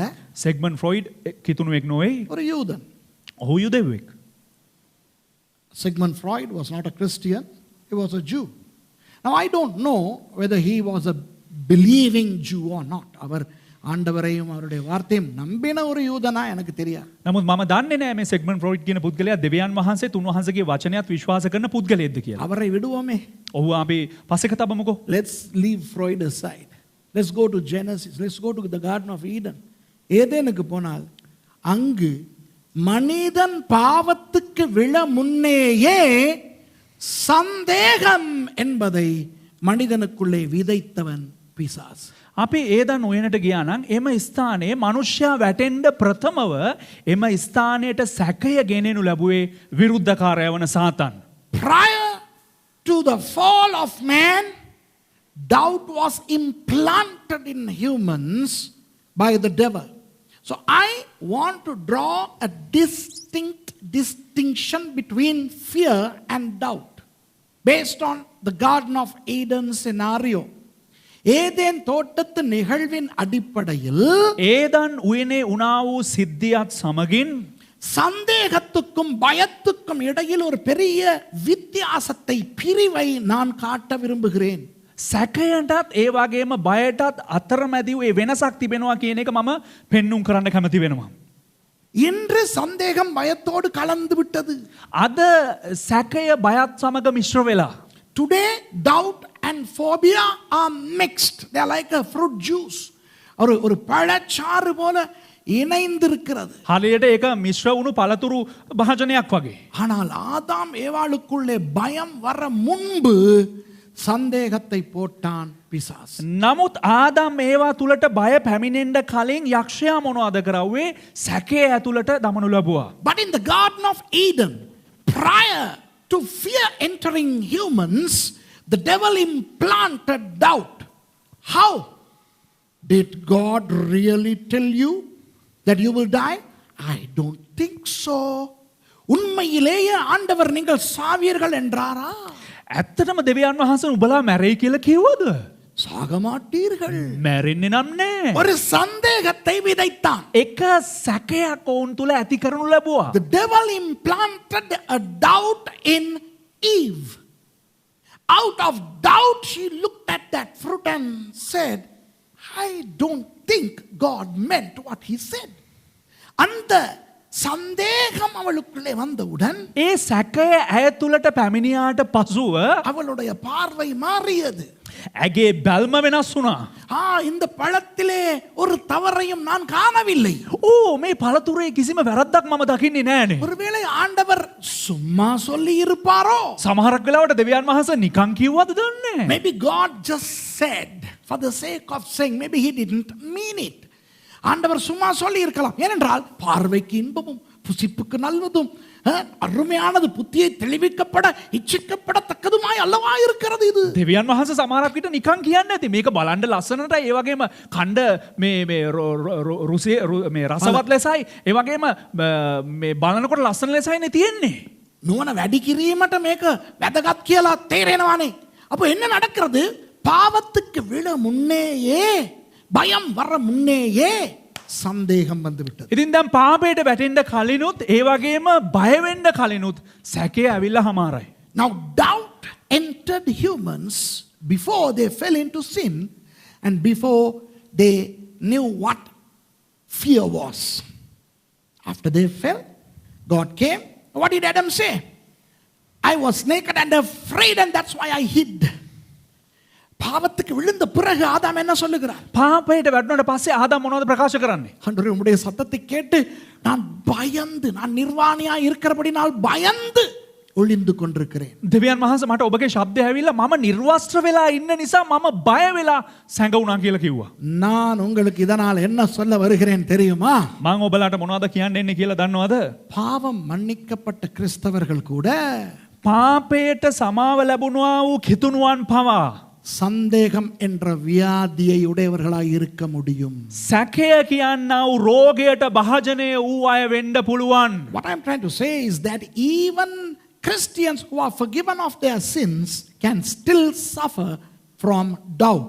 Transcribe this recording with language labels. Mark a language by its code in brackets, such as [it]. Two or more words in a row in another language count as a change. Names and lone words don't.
[si] සිග්මන්ඩ් ෆ්‍රොයිඩ් කිතුණුවෙක් නොවේ. [ta] ஒரு யூதன். [si] ඔහු යුදෙව්වෙක්. [en] Sigmund Freud was not a Christian, he was a Jew. Now I don't know whether he was a believing Jew or not. [ta] அவர் ஆண்டவரையும் அவருடைய வார்த்தையும் நம்பின ஒரு யூதனா எனக்கு தெரியாது. [si] නමුත් මම දන්නේ නැහැ මේ සිග්මන්ඩ් ෆ්‍රොයිඩ් කියන පුද්ගලයා දෙවියන් වහන්සේ උන්වහන්සේගේ වචනයත් විශ්වාස කරන පුද්ගලයෙක්ද කියලා. [ta] அவரை விடுவோமே. [si] ඔහු අපි පස්සෙක තබමුකෝ. [en] Let's leave Freud aside. Let's go to Genesis. Let's go to the Garden of Eden. [ta] ஏதேனுக்கு போனால் அங்கு மனிதன் பாவத்துக்கு விழ முன்னேயே சந்தேகம் என்பதை மனிதனுக்குள்ளே விதைத்தவன் பிசாசு. [si] අපි ඒදන් ඔයනට ගියා නම් එම ස්ථානයේ මනුෂ්‍යයා වැටෙන්න ප්‍රථමව එම ස්ථානයට සැකය ගෙනෙනු ලැබුවේ විරුද්ධකාරය වන සාතන්. [en] Prior to the fall of man, doubt was implanted in humans by the devil. So I want to draw a distinction between fear and doubt based on the Garden of Eden scenario. [ta] ஏதேன் தோட்டத்து நிகழ்வின் அடிப்படையில் ஏதான் உயனே உணாவு சித்தியாத் சமகின் சந்தேகத்துக்கும் பயத்துக்கும் இடையில் ஒரு பெரிய வித்தியாசத்தை பிரிவை நான் காட்ட விரும்புகிறேன். [si] සැකයටත් ඒ වගේම බයටත් අතරමැදි ඒ වෙනසක් තිබෙනවා කියන එක මම පෙන්눔 කරන්න කැමති වෙනවා. [ta] இன்று சந்தேகம் பயத்தோடு கலந்து விட்டது. [si] අද සැකය බයත් සමග මිශ්‍ර වෙලා. [en] Today doubt and phobia are mixed. They are like a fruit juice. [ta] ஒரு பழச்சாறு போல இணைந்திருக்கிறது. [si] හරියට ඒක මිශ්‍ර වුණු පළතුරු භාජනයක් වගේ. [ta] ஆனால் ஆதாம் ஏவாளுக்குள்ளே பயம் வர முன்பு சந்தேகத்தை போட்டான் பிசாசு. [si] නමුත් ආදම් ඒවා තුලට බය පැමිණෙන්න කලින් යක්ෂයා මොනවද කරවුවේ? සැකය ඇතුළට දමනු ලැබුවා. [en] But in the Garden of Eden, prior to fear entering humans, the devil implanted doubt. How? Did God really tell you that you will die? I don't think so. [ta] உண்மையிலேயே ஆண்டவர் நீங்கள் சாவீர்கள் என்றாரா? [si] ඇත්තටම දෙවියන් වහන්සේ උඹලා මැරෙයි කියලා කිව්වද? [ta] சாக மாட்டீர்கள். [si] මැරෙන්නේ නම් නෑ. [ta] ஒரு சந்தேகத்தை விதைத்தான். [si] එක සැකයක් ඔවුන් තුල ඇති කරනු ලැබුවා. [en] The devil implanted a doubt in Eve. Out of doubt, she looked at that fruit and said, I don't think God meant what he said. [ta] அந்த சந்தேகம் அவளுக்குள்ளே வந்தவுடன் [si] ඒ සැකය ඇය තුලට පැමිණියාට පසුව [ta] அவளுடைய பார்வை மாறியது. [si] ඇගේ බැල්ම වෙනස් වුණා. [ta] இந்த பழத்திலே ஒரு தவறையும் நான் காணவில்லை. [si] මේ පළතුරේ කිසිම වැරද්දක් මම දකින්නේ නෑනේ. [ta] ஒருவேளை ஆண்டவர் சும்மா சொல்லி இருப்பாரோ? [si] සමහරක් වෙලාවට දෙවියන් වහන්සේ නිකන් කිව්වද දන්නේ නෑ. [en] Maybe God just said for the sake of saying. Maybe he didn't mean it. [ta] ஆண்டவர் சும்மா சொல்லி இருக்கலாம். ஏனென்றால் பார்வைக்கு இன்பமும் புசிப்புக்கு நல்லதும் அருமையானது புத்தியை தெளிவிக்கப்பட இச்சிக்கப்படத்தக்கதுமாய் அல்லவா இருக்கிறது இது. [si] දෙවියන් වහන්සේ සමහරක් විට නිකන් කියන්නේ නැති. මේක බලන්න ලස්සනට ඒ වගේම කණ්ඩ මේ රුසේ මේ රසවත් ලෙසයි ඒ වගේම මේ බලනකොට ලස්සන ලෙසයි නේ තියෙන්නේ. නුවණ වැඩි කිරීමට මේක වැදගත් කියලා තේරෙනවානේ. [ta] அப்போ என்ன நடக்கிறது? பாவத்துக்கு விழ முன்னேயே பயம் வர முன்னேயே சந்தேகம் வந்து விட்டது. [si] ඉතින් දැන් පාපයට වැටෙන්න කලිනුත් ඒ වගේම බය වෙන්න කලිනුත් සැකේ ඇවිල්ලා හමාරයි. [en] Now doubt entered humans before they fell into sin and before they knew what fear was. After they fell, God came. What did Adam say? I was naked and afraid and that's why I hid. [ta] பாவத்துக்கு விழுந்த பிறகு ஆதாம் என்ன சொல்லுகிறார்? [si] පාපයට වැටුණාට පස්සේ ආදාම් මොනවද ප්‍රකාශ කරන්නේ? [ta] ஆண்டவரே உம்முடைய சத்தத்தை கேட்டு நான் பயந்து நான் நிர்வாணியா இருக்கிறபடினால் பயந்து ஒளிந்து கொண்டிருக்கிறேன். [si] දෙවියන් වහන්සේ මට ඔබගේ ශබ්දය ඇවිල්ලා මම නිර්වස්ත්‍ර වෙලා ඉන්න නිසා මම බය වෙලා සැඟවුණා කියලා කිව්වා. [ta] நான் உங்களுக்கு இதனால் என்ன சொல்ல வருகிறேன் தெரியுமா? [si] මම ඔබලාට මොනවද කියන්න එන්නේ කියලා දන්නවද? [ta] பாவம் மன்னிக்கப்பட்ட கிறிஸ்தவர்கள் கூட [si] පාපයට සමාව ලැබුණා වූ කිතුණුවන් පවා [ta] சந்தேகம் என்ற வியாதியை உடையவர்களாய் இருக்க முடியும். [si] සැකය කියන්නා වූ රෝගයට භාජනය වූ අය වෙන්න පුළුවන්. [en] What I'm trying to say is that even Christians who are forgiven of their sins can still suffer from doubt.